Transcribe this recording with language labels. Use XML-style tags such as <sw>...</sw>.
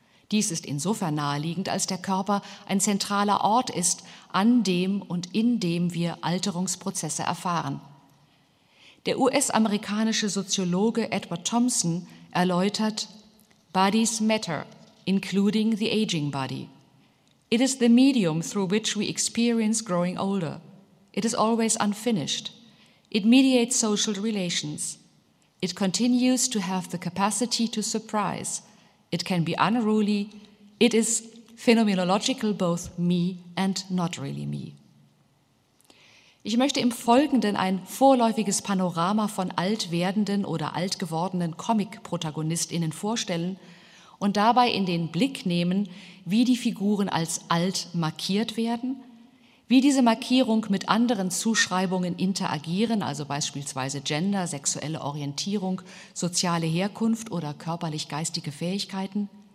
<de>Dies ist insofern naheliegend, als der Körper ein zentraler Ort ist, an dem und in dem wir Alterungsprozesse erfahren. Der US-amerikanische Soziologe Edward Thompson erläutert:</de> <en>Bodies matter, including the aging body. It is the medium through which we experience growing older. It is always unfinished. It mediates social relations. It continues to have the capacity to surprise. It can be unruly. It is phenomenological, both me and not really me.</en> <de>Ich möchte im Folgenden ein vorläufiges Panorama von alt werdenden oder alt gewordenen Comic-ProtagonistInnen vorstellen und dabei in den Blick nehmen, wie die Figuren als alt markiert werden, wie diese Markierung mit anderen Zuschreibungen interagieren, also beispielsweise Gender, sexuelle Orientierung, soziale Herkunft oder körperlich-geistige Fähigkeiten,</de>